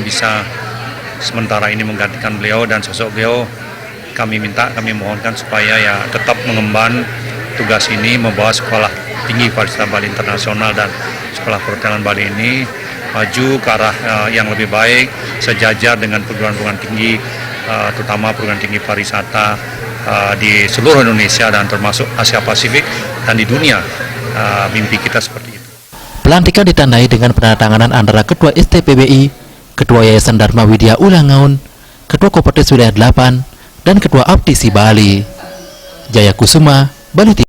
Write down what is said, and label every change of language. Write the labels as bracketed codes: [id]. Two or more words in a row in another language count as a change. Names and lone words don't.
[id] bisa sementara ini menggantikan beliau, dan sosok beliau kami mohonkan supaya ya tetap mengemban tugas ini, membawa Sekolah Tinggi Pariwisata Bali Internasional dan Sekolah Perhotelan Bali ini maju ke arah yang lebih baik, sejajar dengan perguruan-perguruan tinggi, terutama perguruan tinggi pariwisata di seluruh Indonesia dan termasuk Asia Pasifik dan di dunia. Mimpi kita seperti itu. Pelantikan ditandai dengan penandatanganan antara Ketua STPBI, Ketua Yayasan Dharma Widya Ulangun, Ketua Kopertis Wilayah 8, dan Ketua Aptisi Bali. Jaya Kusuma, Bali.